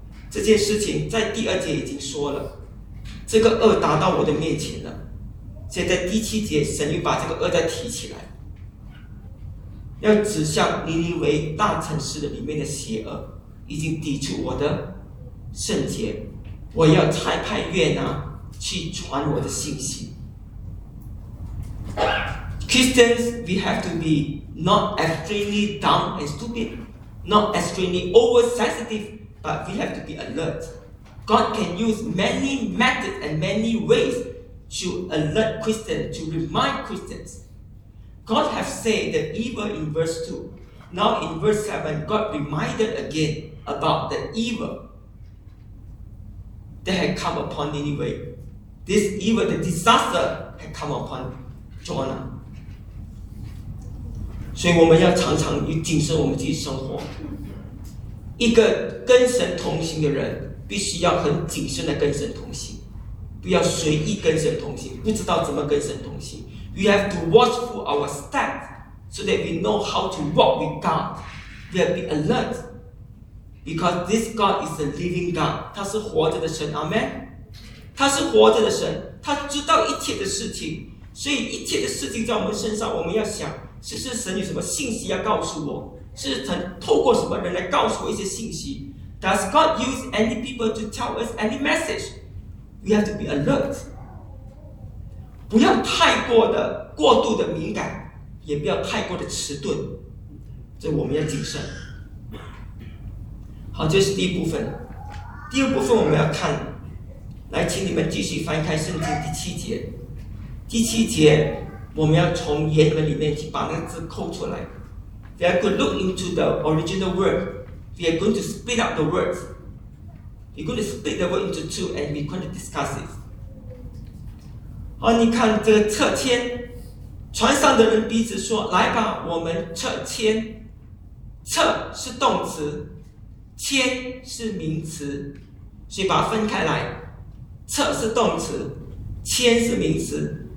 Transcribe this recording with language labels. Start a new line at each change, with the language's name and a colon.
Chinese: 这件事情在第二节已经说了，这个恶达到我的面前了，现在第七节神又把这个恶再提起来，要指向尼尼微大城市里面的邪恶已经抵触我的圣洁，我要差派约拿去传我的信息。
English: Christians, we have to be not extremely dumb and stupid, not extremely oversensitive, but we have to be alert. God can use many methods and many ways to alert Christians, to remind Christians. God has said the evil in verse 2. Now in verse 7, God reminded again about the evil that had come upon Nineveh. This evil, the disaster, had come upon Jonah.
Chinese: 所以我们要常常去谨慎我们自己生活。一个跟神同行的人必须要很谨慎的跟神同行，不要随意跟神同行，不知道怎么跟神同行。
English: We have to watch for our step so that we know how to walk with God. We have to be alert because this God is a living God.
Chinese: 他是活着的神， Amen. 他是活着的神，他知道一切的事情，所以一切的事情在我们身上，我们要想是不是神有什么信息要告诉我，是神透过什么人来告诉我一些信息。
English: Does God use any people to tell us any message? We have to be alert.
Chinese: 不要太过的过度的敏感，也不要太过的迟钝，这我们要谨慎。好，这是第一部分。第二部分我们要看，来请你们继续翻开圣经第七节。第七节我们要从原文里面去把那个字扣出来。
English: We are going to look into the original word. We are going to split up the words. We are going to split the word into two and we are going to discuss it.
Chinese: 好，你看这个撤迁，船上的人彼此说，来吧，我们撤迁。撤是动词，迁是名词，所以把它分开来，撤是动词，迁是名词。